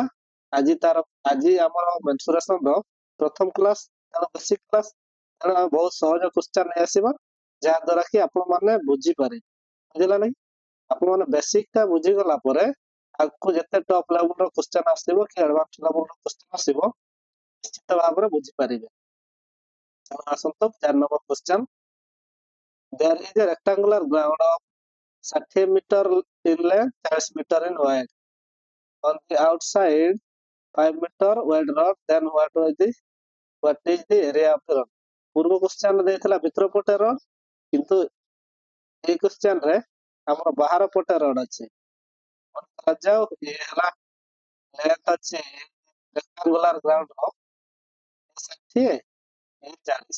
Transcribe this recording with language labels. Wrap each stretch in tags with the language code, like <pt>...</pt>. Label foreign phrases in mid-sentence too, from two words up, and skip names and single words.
<or>ଆଜି ଆମର ମେନ୍ସୁରେସନ ର ପ୍ରଥମ କ୍ଲାସ, ତେଣୁ</or> <en>basic class,</en> <or>ତେଣୁ ଆମେ ବହୁତ ସହଜ କ୍ୱେଶ୍ଚନ ନେଇ ଆସିବା, ଯାହା ଦ୍ୱାରା କି ଆପଣ ମାନେ ବୁଝିପାରିବେ। ବୁଝିଲା ନାଇଁ? ଆପଣ ମାନେ ବେସିକ ଟା ବୁଝିଗଲା ପରେ ଆଗକୁ ଯେତେ</or> <en>top level</en> <or>ର କ୍ୱେଶ୍ଚନ ଆସିବ କି</or> <en>advance level</en> <or>ର କ୍ୱେଶ୍ଚନ ଆସିବ, ନିଶ୍ଚିତ ଭାବରେ ବୁଝିପାରିବେ। ଆସନ୍ତୁ 4</or> <en>number question. There is a rectangular ground of 60 meter in length, 40 meter in wide. On the outside 5 meter wide rod, then what is the area of the rod?</en> <or>ପୂର୍ବ କ୍ୱେଶ୍ଚନ ଦେଇଥିଲା ଭିତର ପଟେ ରଡ୍, କିନ୍ତୁ ଏଇ କ୍ୱେଶ୍ଚନ ରେ ଆମର ବାହାର ପଟେ ରଡ୍ ଅଛି। ଯାଉ ଇଏ ହେଲା ଲେନ୍ଥ ଅଛି</or> <en>rectangular ground</en> <or>ର 60, 40।</or>